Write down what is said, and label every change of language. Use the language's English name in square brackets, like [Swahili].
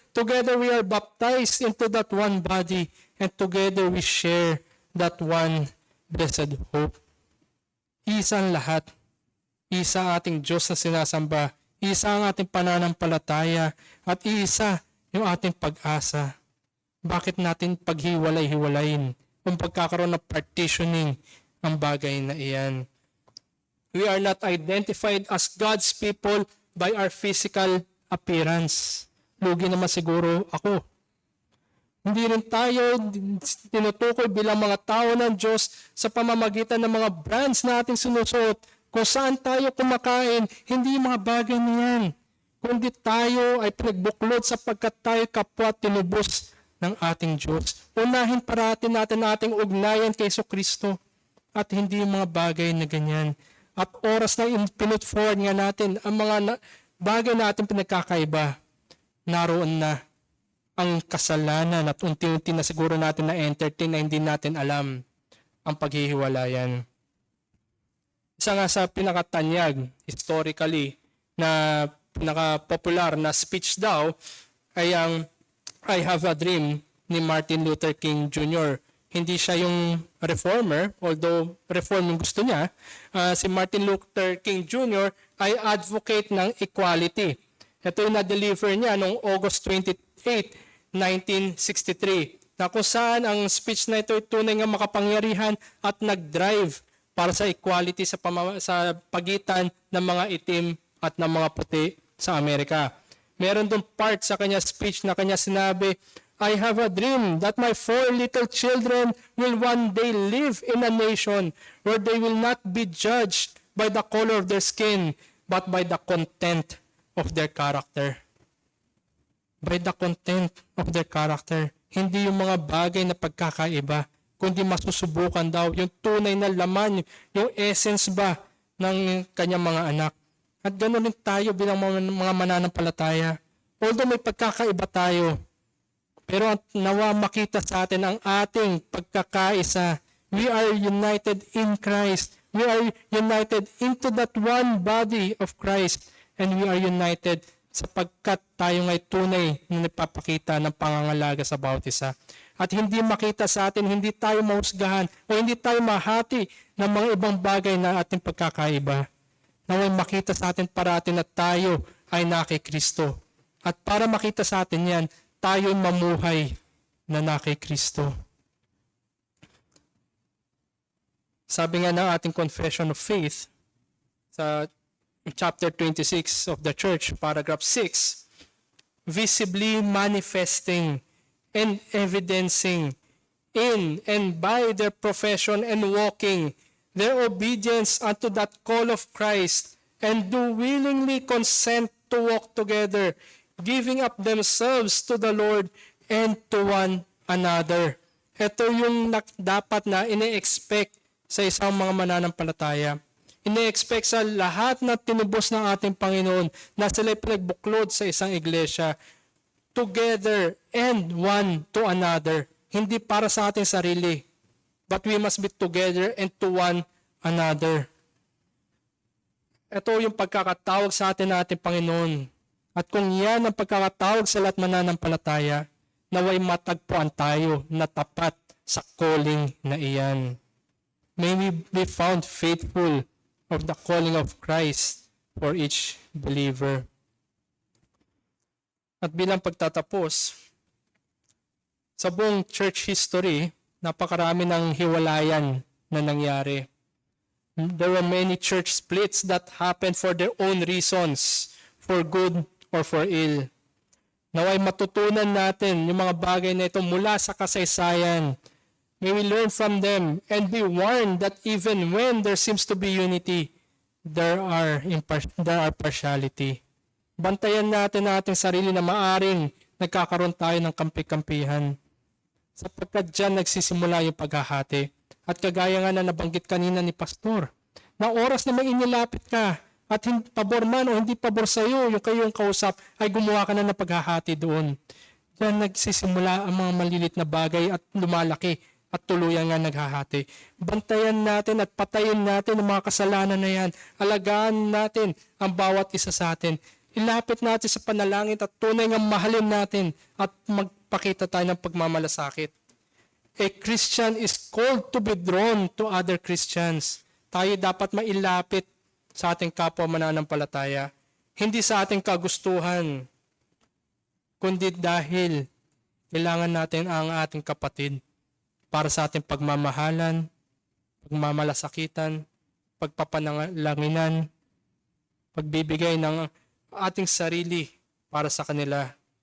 [English] Together we are baptized into that one body, and together we share that one blessed hope. [Filipino] Isa ang lahat. Isa ang ating Diyos na sinasamba. Isa ang ating pananampalataya. At isa yung ating pag-asa. Bakit natin paghiwalay-hiwalayin? Kung pagkakaroon ng partitioning ang bagay na iyan. [English] We are not identified as God's people by our physical appearance. [Filipino] Lugi naman siguro ako. Hindi rin tayo tinutukoy bilang mga tao ng Diyos sa pamamagitan ng mga brands na ating sinusuot. Kung saan tayo kumakain, hindi mga bagay na yan. Kundi tayo ay pinagbuklod sapagkat tayo kapwa tinubos ng ating Diyos. Unahin parati natin ating ugnayan kay Kristo at hindi yung mga bagay na ganyan. At oras na pinut forward nga natin ang mga bagay na ating pinagkakaiba, naroon na ang kasalanan at unti-unti na siguro natin na-entertain na hindi natin alam ang paghihiwalayan. Isa nga sa pinakatanyag, historically, na pinaka-popular na speech daw ay ang I Have a Dream ni Martin Luther King Jr. Hindi siya yung reformer, although reform yung gusto niya. Si Martin Luther King Jr. ay advocate ng equality. Ito yung na-deliver niya noong August 28, 1963, na kung saan ang speech na ito ay tunay nga makapangyarihan at nag-drive para sa equality sa pagitan ng mga itim at ng mga puti sa Amerika. Meron doon part sa kanya speech na kanya sinabi, [English] I have a dream that my 4 little children will one day live in a nation where they will not be judged by the color of their skin, but by the content of their character. By the content of their character. [Filipino] Hindi yung mga bagay na pagkakaiba, kundi masusubukan daw yung tunay na laman, yung essence ba ng kanyang mga anak. At ganoon din tayo bilang mga mananampalataya. Although may pagkakaiba tayo, pero nawa makita sa atin ang ating pagkakaisa. [English] We are united in Christ. We are united into that one body of Christ. And we are united [Filipino] sapagkat tayo ngay tunay na nagpapakita ng pangangalaga sa bawat isa. At hindi makita sa atin, hindi tayo mahusgahan o hindi tayo mahati ng mga ibang bagay na ating pagkakaiba. Naway makita sa atin parati na tayo ay na kay Kristo. At para makita sa atin yan, tayo mamuhay na kay Kristo. Sabi nga ng ating [English] Confession of Faith sa chapter 26 of the church, paragraph 6, visibly manifesting and evidencing in and by their profession and walking their obedience unto that call of Christ, and do willingly consent to walk together, giving up themselves to the Lord and to one another. [Filipino] Ito yung dapat na ine-expect sa isang mga mananampalataya. Ine-expect sa lahat na tinubos ng ating Panginoon na sila'y pinagbuklod sa isang iglesia, [English] together and one to another. [Filipino] Hindi para sa ating sarili, [English] but we must be together and to one another. [Filipino] Ito yung pagkakatawag sa atin ng ating Panginoon. At kung yan ang pagkakatawag sa lahat mananampalataya, naway matagpuan tayo na tapat sa calling na iyan. [English] May we be found faithful of the calling of Christ for each believer. [Filipino] At bilang pagtatapos, sa buong church history, napakarami ng hiwalayan na nangyari. [English] There were many church splits that happened for their own reasons, for good or for ill. [Filipino] Naway matutunan natin yung mga bagay na ito mula sa kasaysayan. [English] May we learn from them and be warned that even when there seems to be unity, there are partiality. [Filipino] Bantayan natin ang ating sarili na maaring nagkakaroon tayo ng kampi-kampihan. Sapagkat dyan nagsisimula yung paghahati. At kagaya nga na nabanggit kanina ni Pastor, na oras na may inilapit ka at pabor man o hindi pabor sa iyo, yung kayong kausap, ay gumawa ka na ng paghahati doon. Diyan nagsisimula ang mga malilit na bagay at lumalaki at tuluyan nga naghahati. Bantayan natin at patayin natin ang mga kasalanan na yan. Alagaan natin ang bawat isa sa atin. Ilapit natin sa panalangin at tunay nga mahalin natin at magpakita tayo ng pagmamalasakit. [English] A Christian is called to be drawn to other Christians. [Filipino] Tayo dapat mailapit sa ating kapwa mananampalataya. Hindi sa ating kagustuhan, kundi dahil kailangan natin ang ating kapatid para sa ating pagmamahalan, pagmamalasakitan, pagpapanangalanginan, pagbibigay ng ating sarili para sa kanila.